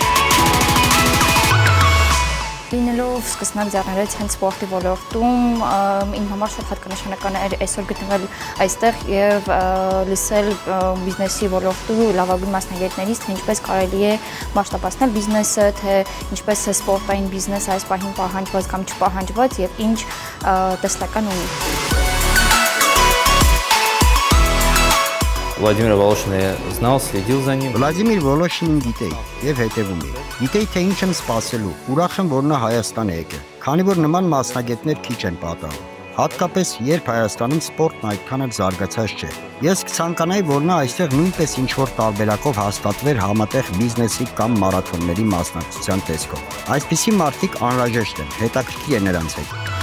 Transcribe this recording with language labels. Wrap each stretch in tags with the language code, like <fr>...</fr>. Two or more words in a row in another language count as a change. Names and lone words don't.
<hy>Լինելով սկսնակ ձեռներից հենց սպորտի ոլորտում, իմ համար շատ հատկանշական էր այսօր գտնվել այստեղ եւ լսել բիզնեսի ոլորտու լավագույն մասնագետներից, թե ինչպես կարելի է մասշտաբացնել բիզնեսը, թե ինչպես է սպորտային բիզնեսը այս պահին պահանջված կամ չպահանջված եւ ինչ տեսլական ունի։</hy> <ru>Владимир Волошин я знал, следил за ним.</ru> <hy>Վլադիմիր Վոլոշինին գիտեի եւ հետևում էի։ Գիտեի, թե ինչ եմ սպասելու։ Ուրախ եմ, որ նա Հայաստան է եկել, քանի որ նման մասնագետներ քիչ են պատահում։ Հատկապես երբ Հայաստանում սպորտն այդքան էլ զարգացած չէ։ Ես կցանկանայի, որ նա այստեղ նույնպես ինչ-որ տարբերակով հաստատվեր համատեղ բիզնեսի կամ մարաթոնների մասնակցության տեսքով։ Այսպիսի մարդիկ անհրաժեշտ են, հետաքրքիր է նրանց հետ։</hy>